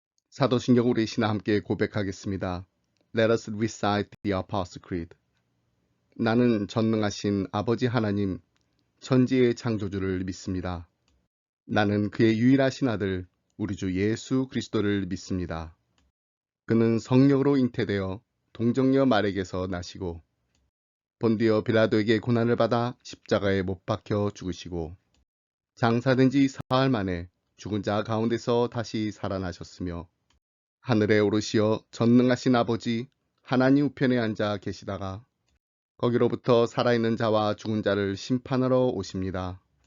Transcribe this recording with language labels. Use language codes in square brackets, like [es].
[ko] 사도신경 우리 신하 함께 고백하겠습니다. [en] Let us recite the Apostle Creed. [ko] 나는 전능하신 아버지 하나님, 천지의 창조주를 믿습니다. 나는 그의 유일하신 아들, 우리 주 예수 그리스도를 믿습니다. 그는 성령으로 잉태되어 동정녀 마리에게서 나시고 본디오 빌라도에게 고난을 받아 십자가에 못 박혀 죽으시고 장사된 지 사흘 만에 죽은 자 가운데서 다시 살아나셨으며 하늘에 오르시어 전능하신 아버지 하나님 우편에 앉아 계시다가 거기로부터 살아있는 자와 죽은 자를 심판하러 오십니다.